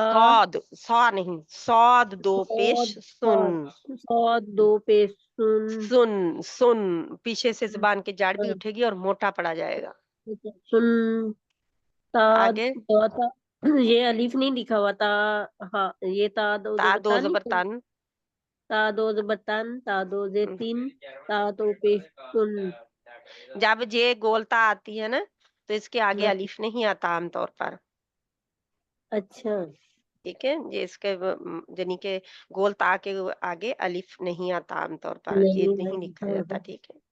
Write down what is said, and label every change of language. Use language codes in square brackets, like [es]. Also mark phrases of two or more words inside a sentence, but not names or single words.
[ur] صاد سا نہیں، صاد دو پیش صاد سن. صاد دو پیش سن سن سن پیچھے سے زبان کی جاڑ بھی اٹھے گی اور موٹا پڑا جائے گا. سن تا آگے تا یہ الف نہیں لکھا ہوا تا. ہاں یہ تا دو تا زبر دو تا زبر نہیں. تن. تا دو زبر تن تا دو زیر تین تا دو پیش سن. جب یہ گولتا آتی ہے نا تو اس کے آگے الف نہیں آتا عام طور پر، اچھا. ٹھیک ہے. یہ اس کے یعنی کہ گولتا کے آگے الف نہیں آتا عام طور پر، یہ نہیں لکھا جاتا، ٹھیک ہے.